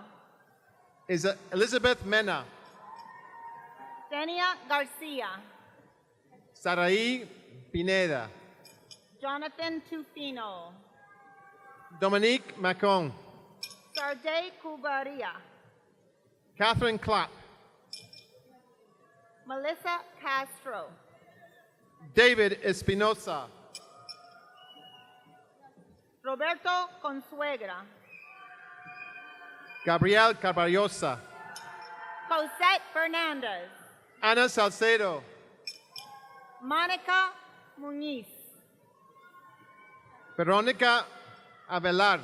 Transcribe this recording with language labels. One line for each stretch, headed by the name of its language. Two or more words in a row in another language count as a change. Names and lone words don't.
Spanish: Elizabeth Mena. Denia Garcia. Saraí Pineda. Jonathan Tufino. Dominique Macon. Sarday Cubaria. Catherine Clapp. Melissa Castro. David Espinosa. Roberto Consuegra. Gabriel Carballosa. Cosette Fernandez. Ana Salcedo. Monica Muniz. Veronica Avelar.